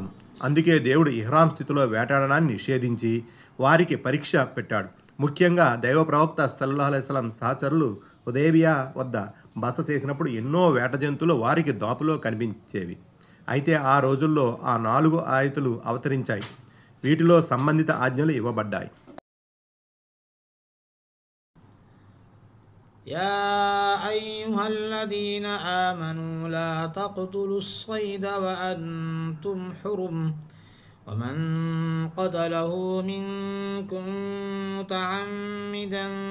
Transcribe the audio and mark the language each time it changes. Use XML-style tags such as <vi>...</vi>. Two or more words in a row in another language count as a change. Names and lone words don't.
<te>అందుకే దేవుడు ఇహ్రాం స్థితిలో వేటాడడాన్ని నిషేధించి వారికి పరీక్ష పెట్టాడు. ముఖ్యంగా దైవ ప్రవక్త</te> <ar>صلى الله عليه وسلم</ar> <te>సహచరులు హుదైబియా వద్ద బస చేసినప్పుడు ఎన్నో వేట జంతువులు వారికి దాపులో కనిపించేవి. అయితే ఆ రోజుల్లో ఆ 4 ఆయతులు అవతరించాయి. వీటిలో సంబంధిత ఆజ్ఞలు ఇవ్వబడ్డాయి.</te> <ar>يا أيها الذين آمنوا لا تقتلوا الصيد وأنتم حرم ومن قتله منكم متعمدا</ar>